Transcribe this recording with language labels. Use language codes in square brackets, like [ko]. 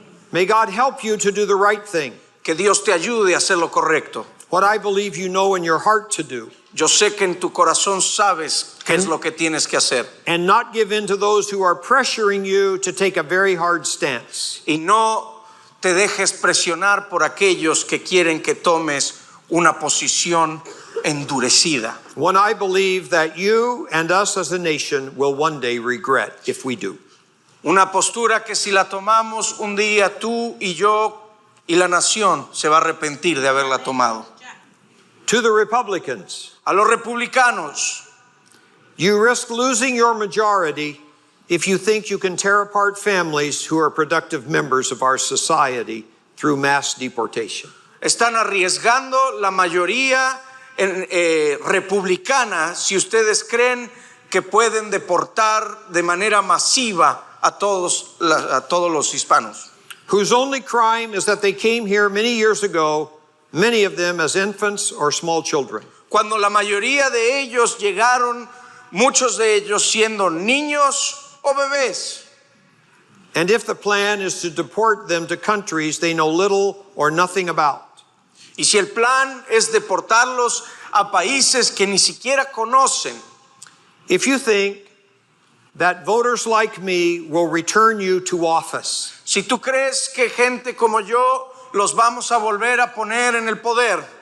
[en] May God help you to do the right thing, [es] Que Dios te ayude a hacer lo correcto. [en] what I believe you know in your heart to do, [es] Yo sé que en tu corazón sabes qué es lo que tienes que hacer. [en] and not give in to those who are pressuring you to take a very hard stance. [es] Y no te dejes presionar por aquellos que quieren que tomes una posición endurecida. [en] One I believe that you and us as a nation will one day regret if we do. [es] Una postura que si la tomamos un día tú y yo y la nación se va a arrepentir de haberla tomado. [en] To the Republicans, [es] A los republicanos, [en] you risk losing your majority if you think you can tear apart families who are productive members of our society through mass deportation. [es] están arriesgando la mayoría republicana si ustedes creen que pueden deportar de manera masiva a todos los hispanos, [en] Whose only crime is that they came here many years ago, many of them as infants or small children. [es] cuando la mayoría de ellos llegaron, muchos de ellos siendo niños o bebés. [en] And if the plan is to deport them to countries they know little or nothing about, [es] Y si el plan es deportarlos a países que ni siquiera conocen, [en] if you think that voters like me will return you to office, [es] si tú crees que gente como yo los vamos a volver a poner en el poder,